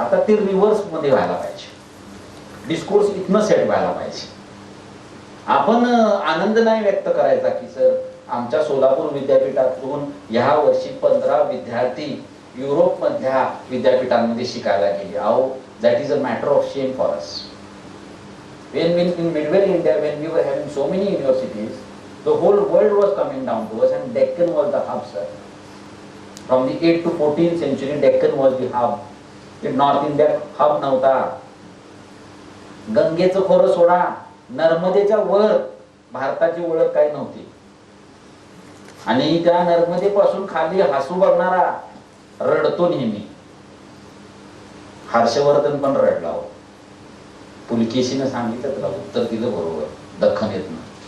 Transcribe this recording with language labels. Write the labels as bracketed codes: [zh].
[mr] आता ते रिव्हर्स मध्ये व्हायला पाहिजे, डिस्कोर्स इथनं सेट व्हायला पाहिजे. आपण आनंद नाही व्यक्त करायचा की सर आमच्या सोलापूर विद्यापीठातून ह्या वर्षी 15 विद्यार्थी युरोप मधल्या विद्यापीठांमध्ये शिकायला गेले. [en] अहो, that is a matter of shame for us. When in Midway India, when we were having so many universities, the whole world was coming down to us and Deccan was the hub, sir. From the 8th to 14th century, Deccan was the hub. The North India hub [mr] नव्हता. गंगेचं खोरं सोडा, नर्मदेच्या वर भारताची ओळख काही नव्हती. आणि त्या नर्मदेपासून खाली हसू बघणारा रडतो नेहमी. हर्षवर्धन पण रडला हो. पुलकेशीनं सांगितलं त्याला उत्तर दिलं बरोबर, दख्खन येत ना.